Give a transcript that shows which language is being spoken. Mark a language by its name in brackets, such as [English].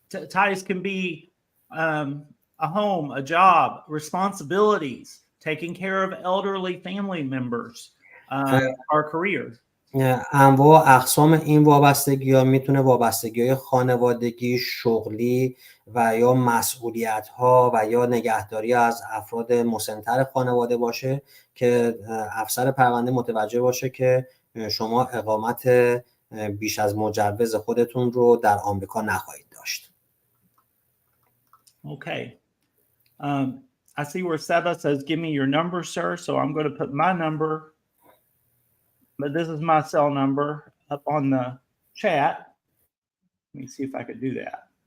[English] Ties can be a home, a job, responsibilities, taking care of elderly family members, our careers. [Persian] انواع اقسام این وابستگی‌ها میتونه وابستگی‌های خانوادگی، شغلی و یا مسئولیت‌ها و یا نگهداری از افراد مسن‌تر خانواده باشه که افسر پرونده متوجه باشه که شما اقامت بیش از مجوز خودتون رو در آمریکا نخواهید داشت. [English] Okay. I see where Seba says, give me your number, sir. So I'm going to put my number, but this is my cell number up on the chat. Let me see if I could do that.